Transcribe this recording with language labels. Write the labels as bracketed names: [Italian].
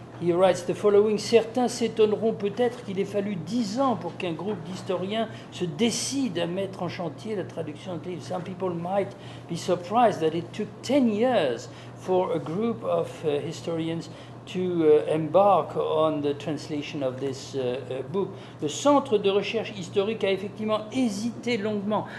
[English] He writes the following: [French] Certains s'étonneront peut-être qu'il ait fallu 10 ans pour qu'un groupe d'historiens se décide à mettre en chantier la traduction de livres. [English] Some people might be surprised that it took 10 years for a group of historians to embark on the translation of this book. [French] Le Centre de recherche historique a effectivement hésité longuement.